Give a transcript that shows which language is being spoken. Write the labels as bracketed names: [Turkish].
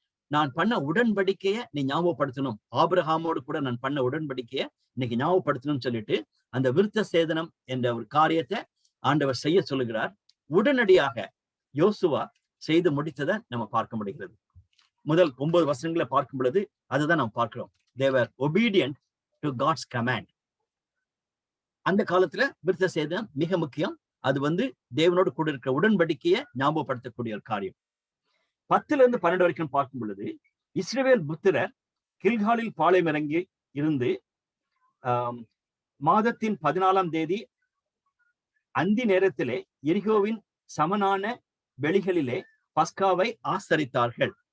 [Tamil] நான் பண்ண உடன்படிக்கைய நீ ஞாபகப்படுத்தணும். ஆபிரகாமோடு கூட நான் பண்ண உடன்படிக்கைய இன்னைக்கு ஞாபகப்படுத்தணும்னு சொல்லிட்டு அந்த விருத்த சேதனம் என்ற ஒரு காரியத்தை ஆண்டவர் செய்ய சொல்லுகிறார். உடனடியாக யோசுவா செய்து முடித்ததை நம்ம பார்க்க முடிகிறது. முதல் 9 வசனங்களை பார்க்கும் பொழுது அதுதான் நம்ம பார்க்கிறோம். [English] They were obedient to God's command. [Tamil] அந்த காலத்துல விருத்த சேதனம் மிக முக்கியம். அது தேவனோடு கூட இருக்கிற உடன்படிக்கையை ஞாபகப்படுத்தக்கூடிய ஒரு காரியம். 10-12 வரைக்கும் பார்க்கும் பொழுது இஸ்ரவேல் புத்திரர் கில்காலில் பாளையம் இறங்கி இருந்து மாதத்தின் 14ஆம் தேதி அந்தி நேரத்திலே எரிகோவின் சமனான வெளிகளிலே பஸ்காவை ஆசரித்தார்கள்.